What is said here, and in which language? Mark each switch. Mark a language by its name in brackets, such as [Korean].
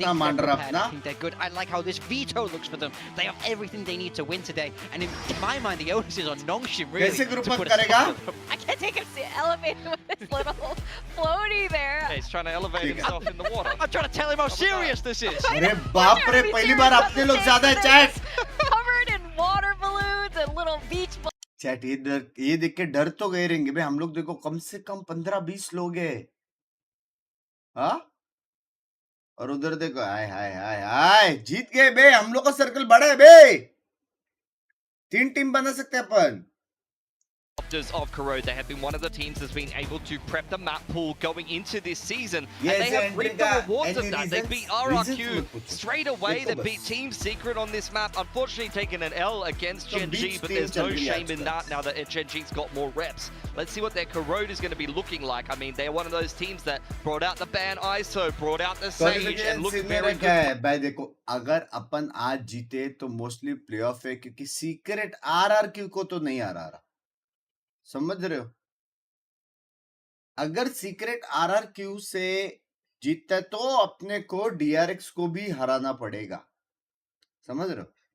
[English] I think they're good. I like how this veto looks for them. They have everything they need to win today, and in my mind, the onus is on Nongshim really to put a stop to them. I can't take him elevated with this little floaty there. Yeah, he's trying to elevate himself in the water. I'm trying to tell him how serious this is. [Hindi] अरे बाप रे, पहली बार अपने लोग ज्यादा है chat. [English] Covered in water balloons and little beach balloons. [Hindi] Chat ये देख के डर तो गए रहेंगे भाई. हम लोग देखो कम से कम 15-20 लोग हैं. हाँ, और उधर देखो हाय हाय हाय हाय, जीत गए बे. हम लोग का सर्कल बड़ा है बे. 3 टीम बना सकते हैं अपन. [English] Of Corrode, they have been one of the teams that's been able to prep the map pool going into this season, yes, and they have reaped the rewards of that. They beat RRQ straight away. They beat Team Secret on this map. Unfortunately, taking an L against Gen G, but there's no shame in that now that Gen G's got more reps. Let's see what their Corrode is going to be looking like. I mean, they're one of those teams that brought out the ban ISO, brought out the Sage, and looked very good. [Hindi] भाई देखो, अगर अपन आज जीते तो mostly playoff है, क्योंकि secret RRQ को तो नहीं आ रहा. समझ रहे हो? अगर सीक्रेट RRQ से जीतता तो अपने को DRX को भी हराना पड़ेगा. समझ रहे हो?